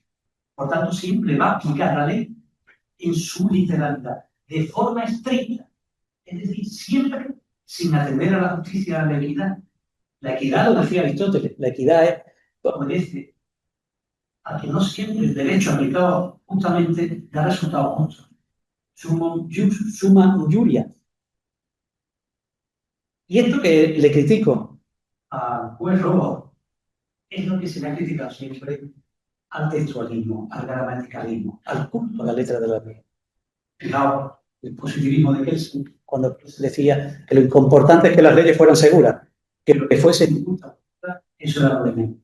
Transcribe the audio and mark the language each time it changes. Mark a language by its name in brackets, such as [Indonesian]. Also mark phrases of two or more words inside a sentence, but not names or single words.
[Spanish] Por tanto, siempre va a aplicar la ley en su literalidad, de forma estricta. Es decir, siempre sin atender a la justicia, a la equidad. La equidad, lo decía Aristóteles, la equidad obedece a que no siempre el derecho aplicado justamente da resultados justos. [Latin] Summa injuria. [Spanish] Y esto que le critico al juez robot es lo que se le ha criticado siempre al textualismo, al gramaticalismo, al culto a la letra de la ley. Fijaos, el positivismo de Kelsen, cuando decía que lo importante es que las leyes fueran seguras, que lo que fuese injusto, eso era lo de menos.